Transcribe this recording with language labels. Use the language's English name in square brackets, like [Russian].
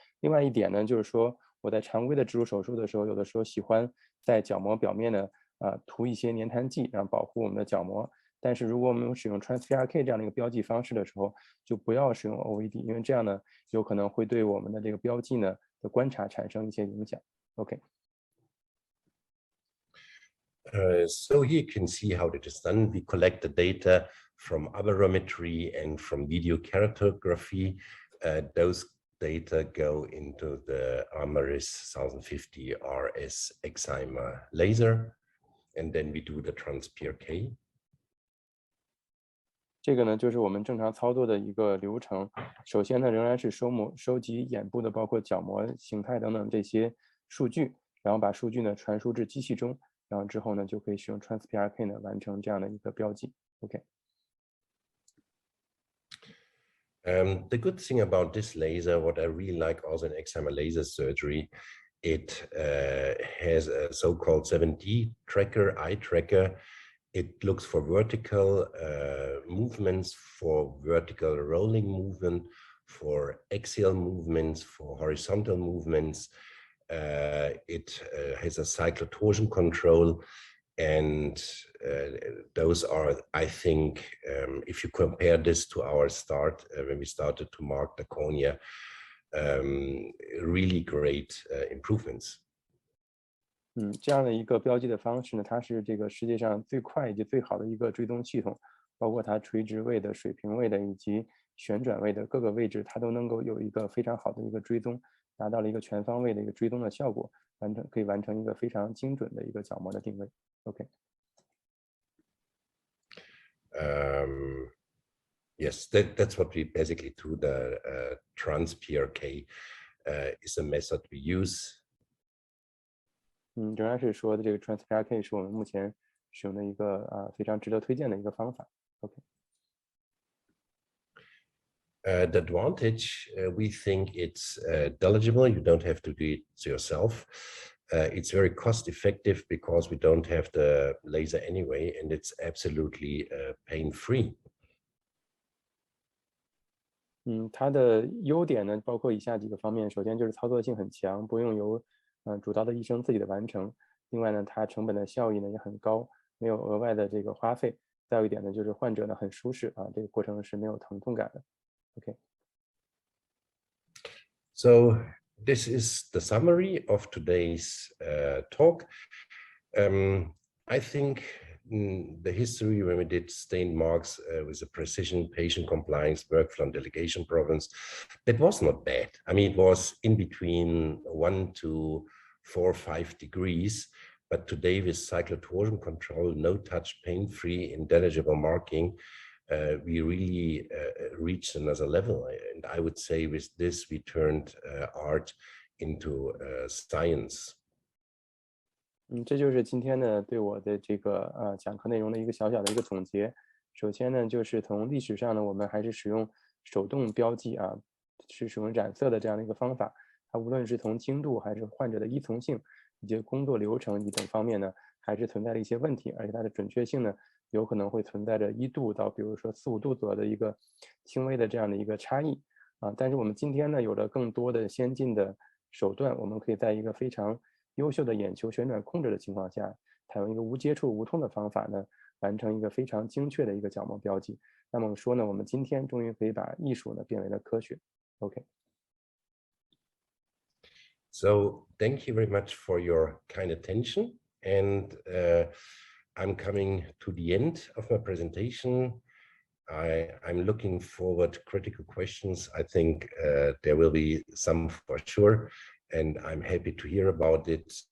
[Chinese] 另外一点呢，就是说我在常规的植入手术的时候，有的时候喜欢在角膜表面呢涂一些粘痰剂，然后保护我们的角膜。但是如果我们使用 TransPRK 这样的一个标记方式的时候，就不要使用 OVD， 因为这样呢有可能会对我们的这个标记呢的观察产生一些影响。 [English] OK。 So here you can see how it is done. We collect the data from aberrometry and from video keratography. Those data go into the Amaris 1050 RS Excimer laser, and then we do the TransPRK. [Chinese] 这个呢，就是我们正常操作的一个流程。首先呢，仍然是收集眼部的包括角膜形态等等这些数据，然后把数据呢传输至机器中，然后之后呢就可以使用 TransPRK 呢完成这样的一个标记。 [English] OK。 The good thing about this laser, what I really like also in Excimer laser surgery, it has a so-called 7D tracker, eye tracker. It looks for vertical movements, for vertical rolling movement, for axial movements, for horizontal movements. It has a cyclotorsion control, and those are, I think, if you compare this to our start, when we started to mark the cornea, really great improvements. [Chinese] 这样的一个标记的方式呢，它是这个世界上最快以及最好的一个追踪系统，包括它垂直位的、水平位的以及旋转位的各个位置，它都能够有一个非常好的一个追踪，达到了一个全方位的一个追踪的效果，可以完成一个非常精准的一个角膜的定位。 [English] OK。 Yes, that's what we basically do. The TransPRK is a method we use. [Chinese] 仍然是说的这个 TransPRK 是我们目前使用的一个非常值得推荐的一个方法。OK。 [English] The advantage, we think it's delegible. You don't have to do it yourself. It's very cost effective because we don't have the laser anyway, and it's absolutely pain-free. [Chinese] 它的优点呢，包括以下几个方面。首先就是操作性很强，不用由主刀的医生自己的完成。另外呢，它成本的效益呢也很高，没有额外的这个花费。再有一点呢，就是患者呢很舒适啊，这个过程是没有疼痛感的。 [English] OK。 So this is the summary of today's talk. I think the history when we did stained marks with the precision, patient compliance, workflow and delegation problems, that was not bad. I mean, it was in between 1 to 4 or 5 degrees, but today with cyclotorsion control, no touch, pain-free, indeligible marking, we really reached another level. And I would say with this, we turned art into science. [Chinese] 这就是今天呢对我的这个讲课内容的一个小小的一个总结。首先呢，就是从历史上呢，我们还是使用手动标记啊，是使用染色的这样的一个方法。它无论是从精度还是患者的依从性以及工作流程等方面呢，还是存在了一些问题，而且它的准确性呢，有可能会存在着1度到比如说4、5度左右的一个轻微的这样的一个差异啊。但是我们今天呢，有了更多的先进的手段，我们可以在一个非常优秀的眼球旋转控制的情况下，采用一个无接触无痛的方法呢，完成一个非常精确的一个角膜标记。那么说呢，我们今天终于可以把艺术呢变为了科学。 [English] OK。 So thank you very much for your kind attention, and I'm coming to the end of my presentation. I'm looking forward to critical questions. I think there will be some for sure, and I'm happy to hear about it.